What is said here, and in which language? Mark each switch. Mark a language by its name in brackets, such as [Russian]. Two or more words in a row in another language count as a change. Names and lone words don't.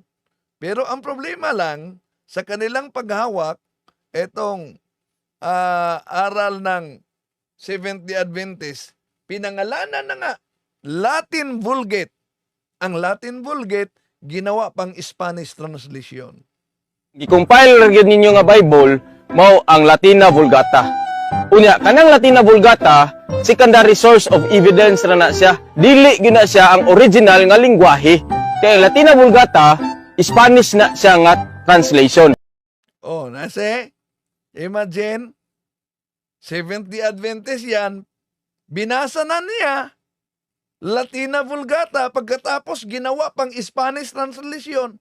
[Filipino] Pero ang problema lang, sa kanilang paghawak, etong aral ng Seventh-day Adventist, pinangalanan na nga Latin Vulgate. Ang Latin Vulgate, ginawa pang [English] Spanish translation. [Cebuano] Gi-compile ra gyud ninyo nga Bible mao ang Latina Vulgata. Unya kanang Latina Vulgata [English] secondary source of evidence [Cebuano] ra na siya. Dili gyud na siya ang original nga lengguwahe. Kay ang Latina Vulgata Spanish na siya nga translation. [Filipino] Nase, imagine, Seventh-day Adventist yan, binasa na niya Latina Vulgata, pagkatapos ginawa pang [English] Spanish translation.